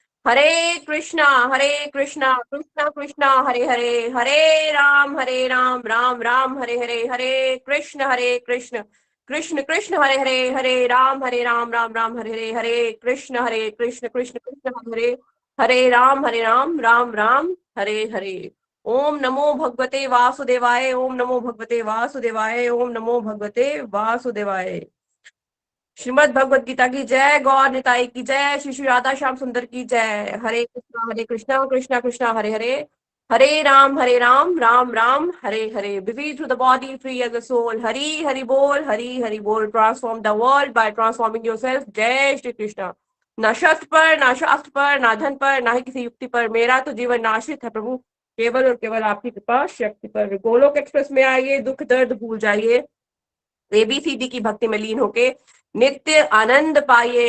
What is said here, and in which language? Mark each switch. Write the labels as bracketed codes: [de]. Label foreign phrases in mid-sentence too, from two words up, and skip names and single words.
[sa] हरे कृष्णा कृष्णा कृष्णा हरे हरे, हरे राम राम हरे हरे, हरे कृष्ण कृष्ण कृष्ण हरे हरे, हरे राम राम हरे हरे कृष्ण कृष्ण कृष्ण हरे हरे, हरे राम हरे हरे। ओम नमो भगवते वासुदेवाय, ओम नमो भगवते वासुदेवाय, ओम नमो भगवते वासुदेवाय। [hi] श्रीमद् भगवत गीता की जय, गौर निताई की जय, श्री श्री राधा श्याम सुंदर की जय। [sa] हरे कृष्णा कृष्णा कृष्णा हरे हरे, हरे राम राम हरे हरे। [en] busy through the body, free as the soul. [hi] हरि हरि बोल। [en] transform the world by transforming yourself. [hi] जय श्री कृष्णा। ना शस्त्र पर, ना शास्त्र पर, ना धन पर, ना ही किसी युक्ति पर, मेरा तो जीवन आश्रित है प्रभु केवल और केवल आपकी कृपा शक्ति पर। गोलोक एक्सप्रेस में आइए, दुख दर्द भूल जाइए, एबीसीडी की भक्ति में लीन होके नित्य आनंद पाइए।